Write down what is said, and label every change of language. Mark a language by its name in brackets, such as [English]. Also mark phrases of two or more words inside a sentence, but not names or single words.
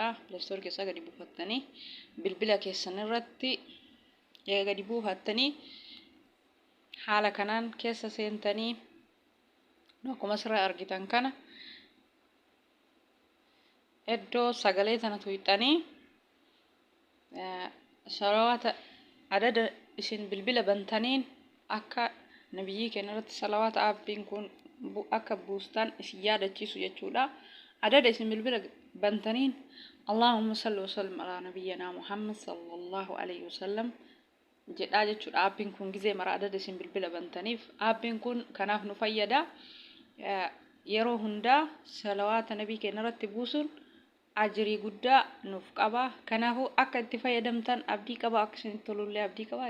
[Oromo] Play Store keessaa gadi buufattanii bilbila keessan irratti gadi buufattanii haala kanaan keessa seentanii akkuma asirraa argitan kana iddoo sagalee tana tuqxanii salawaata adada isin bilbila bantaniin akka nabiyyi keenya irratti salawaata aappiin kun akka buustan isin yaadachiisu jechuudha. Adada isin bilbila bantaniin [Arabic] اللهم صل وسلم على نبينا محمد صلى الله عليه وسلم [Oromo] jedhaa jechuudha. Aappiin kun gizee mara adada isin bilbila bantaniif aappiin kun kanaaf nu fayyada. Yeroo hundaa salawaata nabii keenya irratti buusuun ajrii guddaa nuuf qaba. Kanaafuu akka itti fayyadamtan abdii qaba. Akka isinitti tolullee abdii qaba.